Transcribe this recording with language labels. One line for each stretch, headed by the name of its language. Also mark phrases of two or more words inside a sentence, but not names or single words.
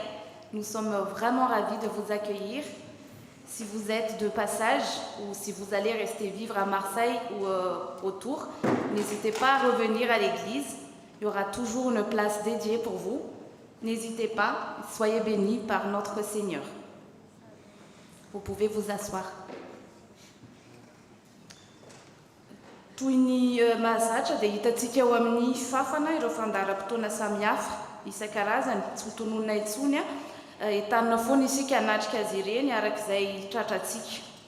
French: Nous sommes vraiment ravis de vous accueillir. Si vous êtes de passage ou si vous allez rester vivre à Marseille ou autour, n'hésitez pas à revenir à l'église. Il y aura toujours une place dédiée pour vous. N'hésitez pas, soyez bénis par notre Seigneur. Vous pouvez vous asseoir.
Malagasy: Toy ny mahazatra dia hitantsika eo amin'ny fafana ireo fandaharam-potoana samihafa isan-karazany tsy ho tononona intsony entanina foana isika hanatrika azy ireny arak'izay tratrantsika.